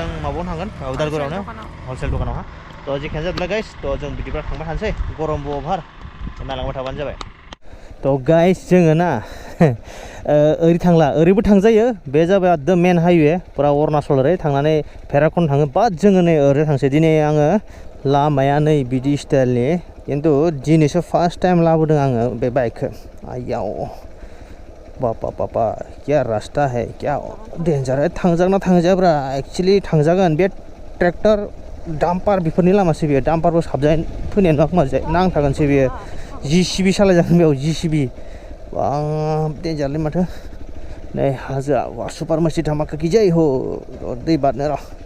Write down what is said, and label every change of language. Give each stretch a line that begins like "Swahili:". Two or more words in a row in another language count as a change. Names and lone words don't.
Bodo: माबायावनो थांगोन उदालगुरियावनो हलसेल दखानावहा थ' जेखियानो जादोंला गाइस थ' जों बिदिब्ला थांबाय थानोसै गरमबो अभार नायलांबाय थाबानो जाबाय थ' गाइस जोङो ना ओरै थांला ओरैबो थांजायो बे जाबाय द मेन हाइवे फुरा अरुणाचल ओरै थांनानै भैरबकुन्द थाङो बाट जोङो नै ओरै थांसै दिनै आङो लामाया नै बिदि स्टाइलनि खिन्थु दिनैसो
English: first time
Bodo: लाबोदों आङो बे बाइकखौ आयाव बापा
Hindi: क्या रास्ता है क्या
Bodo: डेन्जार थांजागोना थांजायाब्रा एक्चुअलि थांजागोन बे ट्रेक्टर डाम्पार बेफोरनि लामासो बेयो डाम्पारबो साबजानाय फैनाय नङा खोमा नांथागोनसो बेयो जिसिबि सालायजागोन बेयाव जिसिबि डेन्जारलै माथो नै हाजोआ सुपार मासि धामाका गिजाय हो दै बारनो र'